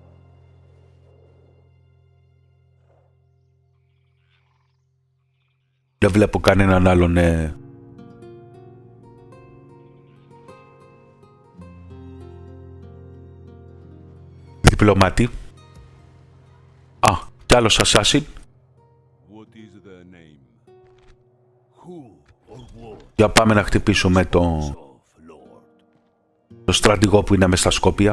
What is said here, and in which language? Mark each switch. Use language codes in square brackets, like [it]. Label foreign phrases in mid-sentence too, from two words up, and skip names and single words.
[el] Δεν βλέπω κανέναν άλλον διπλωμάτη. Κι άλλος assassin. [en] What is the name? [el] Για πάμε να χτυπήσουμε το στρατηγό που είναι μες στα Σκόπια.